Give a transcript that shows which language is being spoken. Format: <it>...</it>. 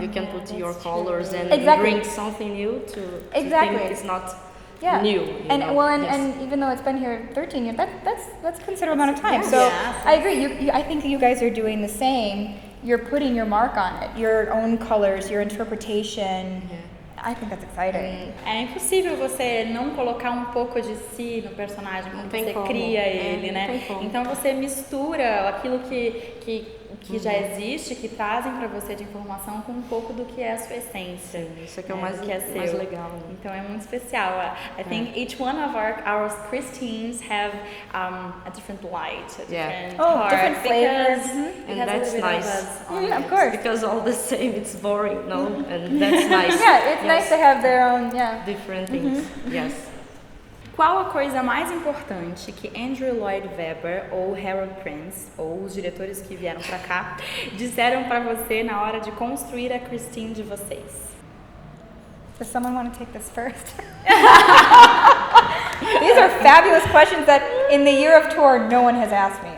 <en>You can put your colors and bring something new to think it's not new. And even though it's been here 13 years, that's a considerable amount of time. So I agree. I think you guys are doing the same. You're putting your mark on it, your own colors, your interpretation. I think that's exciting.</en> <pt>É impossível você não colocar um pouco de si no personagem quando você cria ele, né? Então você mistura aquilo que já existe, que trazem para você de informação com um pouco do que é a sua essência. Isso aqui é o mais legal. Né? Então é muito especial.</pt> <en>I think each one of our Christines have a different light, a different heart, different flavors. And that's nice. Of course. Because all the same, it's boring, no? And that's nice. It's nice to have their own, different things. Yes.</en> <pt>Qual a coisa mais importante que Andrew Lloyd Webber ou Harold Prince, ou os diretores que vieram pra cá, disseram pra você na hora de construir a Christine de vocês?</pt> <en>Does someone want to take this first? These are fabulous questions that in the year of tour no one has asked me.</en>